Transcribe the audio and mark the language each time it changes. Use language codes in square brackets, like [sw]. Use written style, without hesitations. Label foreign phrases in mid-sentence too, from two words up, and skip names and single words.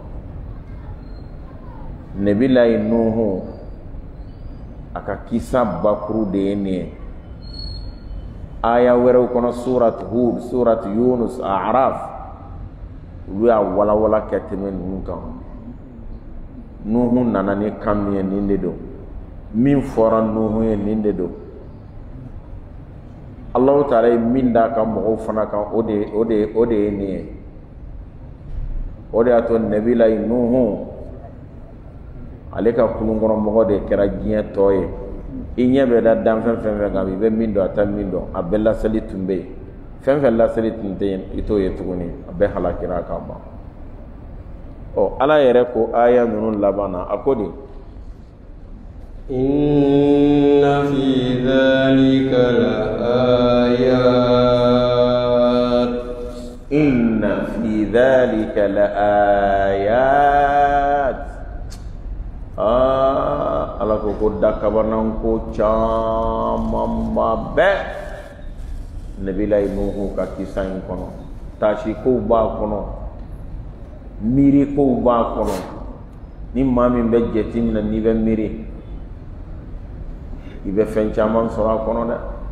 [bm] nabilayi nuhu a ka kisa bakuru de ye nin ye aya wɛrɛw kɔnɔ surat hud surat yunus a'raf olu y'a walawala ka tɛmɛ ninnu kan nuhu nana ni kan min ye nin de don min fɔra nuhu ye nin de don Allahu Taala ye min d'a ka mɔgɔw fana kan o de ye nin ye o de y'a to nabilayi nuhu ale ka kulunkɔnɔmɔgɔ de kɛra diɲɛ tɔ ye i ɲɛ bɛ da danfɛn fɛn fɛn kan i bɛ min dɔn a tɛ min dɔn a bɛɛ laseli tun bɛ yen fɛn fɛn laseli tun tɛ yen i t'o ye tuguni a bɛɛ halakira ka ban ala yɛrɛ ko aya ninnu laban na a ko de [ar] إن في ذلك لآيات إن في ذلك لآيات [bm] ala ko dakabanan ko caman ba bɛɛ nabilayi nuhu ka kisa in kɔnɔ taasi kow b'a kɔnɔ miiri kow b'a kɔnɔ ni maa min bɛ jate min na n'i bɛ miiri i bɛ fɛn caman sɔrɔ a kɔnɔ dɛ